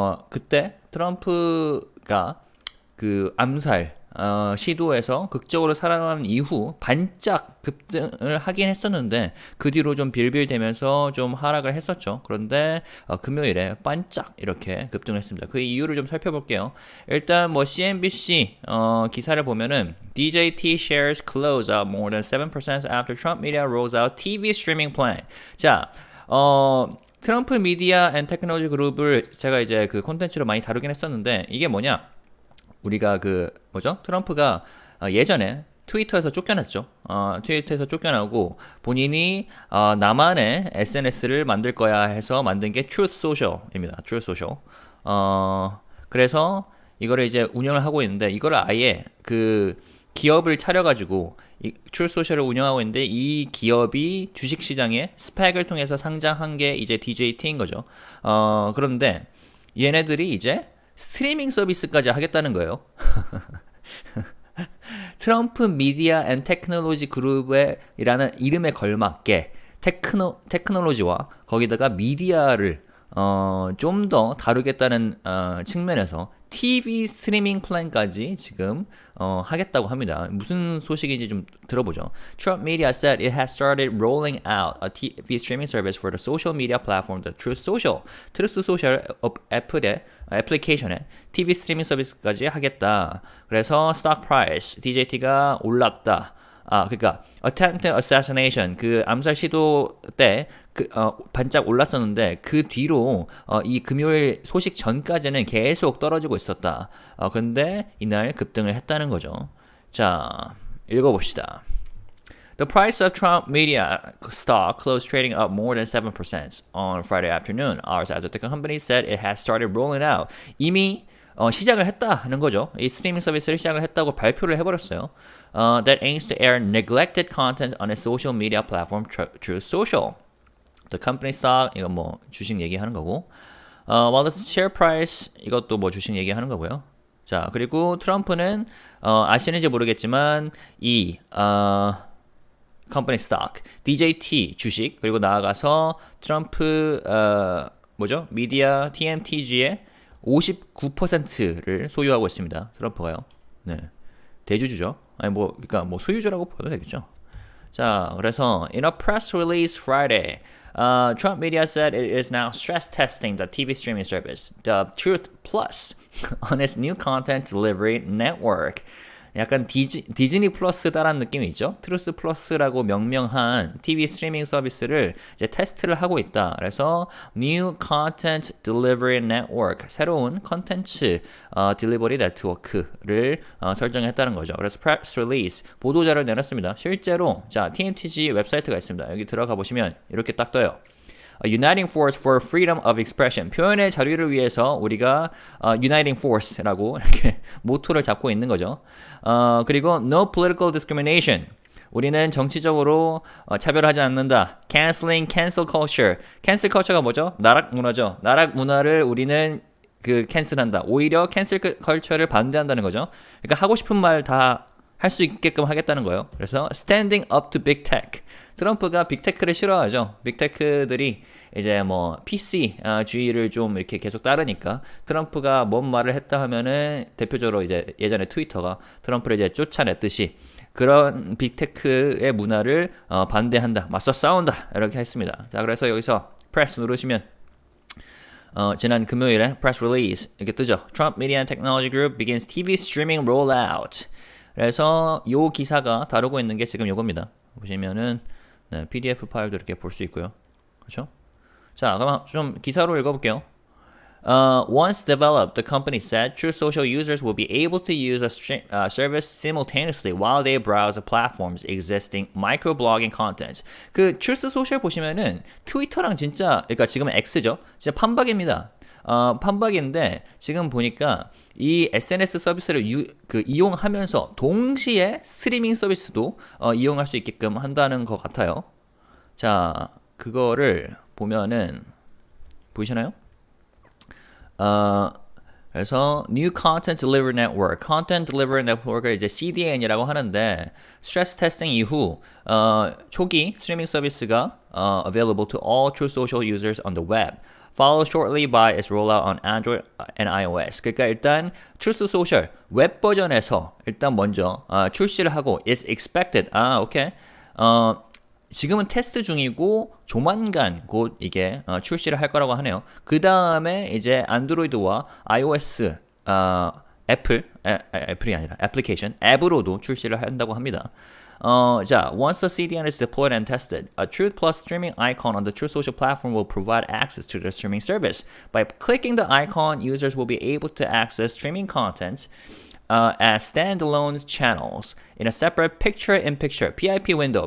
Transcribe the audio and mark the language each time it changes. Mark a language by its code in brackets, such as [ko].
[ko] 그때 트럼프가 그 암살 시도에서 극적으로 살아남은 이후 반짝 급등을 하긴 했었는데 그 뒤로 좀 빌빌대면서 좀 하락을 했었죠. 그런데 금요일에 반짝 이렇게 급등했습니다. 그 이유를 좀 살펴볼게요. 일단 뭐 CNBC 기사를 보면은 [en] DJT shares close up more than 7% after Trump media rolls out TV streaming plan. [ko] 자, 트럼프 미디어 앤 테크놀로지 그룹을 제가 이제 그 콘텐츠로 많이 다루긴 했었는데 이게 뭐냐? 우리가 그 뭐죠? 트럼프가 예전에 트위터에서 쫓겨났죠. 트위터에서 쫓겨나고 본인이 나만의 SNS를 만들 거야 해서 만든 게 Truth Social입니다. Truth Social. 그래서 이거를 이제 운영을 하고 있는데 이거를 아예 그 기업을 차려가지고 이 Truth Social을 운영하고 있는데 이 기업이 주식시장에 스펙을 통해서 상장한 게 이제 DJT인 거죠. 그런데 얘네들이 이제 스트리밍 서비스까지 하겠다는 거예요. 트럼프 미디어 앤 테크놀로지 그룹이라는 이름에 걸맞게 테크놀로지와 거기다가 미디어를 좀 더 다루겠다는 측면에서 TV 스트리밍 플랜까지 지금 하겠다고 합니다. 무슨 소식인지 좀 들어보죠. [en] Trump Media said it has started rolling out a TV streaming service for the social media platform, the Truth Social. [ko] Truth Social 애플리케이션에 TV 스트리밍 서비스까지 하겠다. 그래서 [en] stock price [ko] DJT가 올랐다. 그러니까 [en] attempted assassination [ko] 그 암살 시도 때 반짝 올랐었는데 그 뒤로 이 금요일 소식 전까지는 계속 떨어지고 있었다. 근데 이날 급등을 했다는 거죠. 자, 읽어봅시다. [en] The price of Trump media stock closed trading up more than 7% on Friday afternoon, hours after the company said it had started rolling out. [ko] 이미 시작을 했다는 거죠. 이 스트리밍 서비스를 시작을 했다고 발표를 해버렸어요. [en] That aims to air neglected content on its social media platform Truth Social. The company stock [ko] 이거 뭐 주식 얘기하는 거고. [en] While the share price [ko] 이것도 뭐 주식 얘기하는 거고요. 자, 그리고 트럼프는 아시는지 모르겠지만 이 company stock, DJT 주식 그리고 나아가서 트럼프 뭐죠? 미디어 TMTG의 59%를 소유하고 있습니다. 트럼프가요. 네. 대주주죠. 아니 뭐 그러니까 뭐 소유주라고 봐도 되겠죠. 자, 그래서 [en] in a press release Friday, Trump Media said it is now stress testing the TV streaming service, the Truth Plus, on its new content delivery network. [ko] 약간 디즈니 플러스다라는 느낌이 있죠. 트루스 플러스라고 명명한 TV 스트리밍 서비스를 이제 테스트를 하고 있다. 그래서 New Content Delivery Network, 새로운 컨텐츠 딜리버리 네트워크를 설정했다는 거죠. 그래서 press release, 보도자를 내놨습니다. 실제로 자 TMTG 웹사이트가 있습니다. 여기 들어가 보시면 이렇게 딱 떠요. [en] Uniting Force for Freedom of Expression. [ko] 표현의 자유를 위해서 우리가 Uniting Force라고 이렇게 모토를 잡고 있는 거죠. 그리고 [en] No Political Discrimination. [ko] 우리는 정치적으로 차별하지 않는다. [en] Canceling Cancel Culture. [ko] Cancel Culture가 뭐죠? 나락 문화죠. 나락 문화를 우리는 그 캔슬한다. 오히려 캔슬 컬처를 반대한다는 거죠. 그러니까 하고 싶은 말 다 할 수 있게끔 하겠다는 거예요. 그래서 [en] Standing Up to Big Tech. [ko] 트럼프가 빅테크를 싫어하죠. 빅테크들이 이제 뭐 PC 주의를 좀 이렇게 계속 따르니까 트럼프가 뭔 말을 했다 하면은 대표적으로 이제 예전에 트위터가 트럼프를 이제 쫓아냈듯이 그런 빅테크의 문화를 반대한다, 맞서 싸운다 이렇게 했습니다. 자, 그래서 여기서 프레스 누르시면 지난 금요일에 press release 이렇게 뜨죠. [en] Trump Media and Technology Group begins TV streaming rollout. [ko] 그래서 요 기사가 다루고 있는 게 지금 요겁니다. 보시면은 네, PDF 파일도 이렇게 볼 수 있고요. 그렇죠? 자, 그럼 좀 기사로 읽어볼게요. [en] Once developed, the company said Truth Social users will be able to use a service simultaneously while they browse the platform's existing microblogging content. [ko] 그 Truth Social 보시면은 트위터랑 진짜, 그러니까 지금은 X죠. 진짜 판박입니다. 판박인데 지금 보니까 이 SNS 서비스를 이용하면서 동시에 스트리밍 서비스도 이용할 수 있게끔 한다는 것 같아요. 자, 그거를 보면은 보이시나요? [en] 그래서 New Content Delivery Network, Content Delivery Network을 [ko] 이제 CDN이라고 하는데 스트레스 테스팅 이후 초기 스트리밍 서비스가 [en] available to all True Social users on the web. Followed shortly by its rollout on Android and iOS. [ko] 그러니까 일단 Truth Social 웹 버전에서 일단 먼저 출시를 하고 [en] is expected. [ko] 오케이. 지금은 테스트 중이고 조만간 곧 이게 출시를 할 거라고 하네요. 그 다음에 이제 안드로이드와 iOS 애플이 아니라 애플리케이션 앱으로도 출시를 한다고 합니다. [en] 자, once the CDN is deployed and tested, a Truth Plus streaming icon on the Truth Social platform will provide access to the streaming service. By clicking the icon, users will be able to access streaming content as standalone channels in a separate picture-in-picture PIP window.